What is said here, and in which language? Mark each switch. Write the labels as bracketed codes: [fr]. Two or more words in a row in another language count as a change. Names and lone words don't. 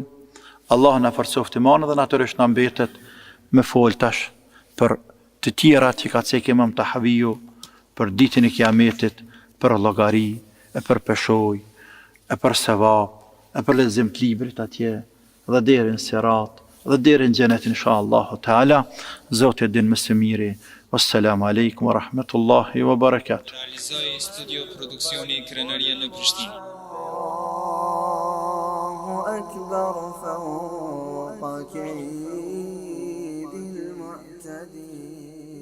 [sq] Allah na forcoft imanin dhe natyrisht na mbetet me fol tash për të tjera që ka cekë Imam Tahaviu, për ditën e kiametit, për llogari, e për peshoj, e për sevap, e për lexim të librit atje, dhe deri në sirat, dhe deri në xhenet [ar] إن شاء الله تعالى. [sq] Zoti e din më së miri. [ar] والسلام عليكم ورحمة الله وبركاته. [sq] Realizoi studio produksioni Krenaria në Prishtinë. [ar] أكبر فوق كيد المعتدين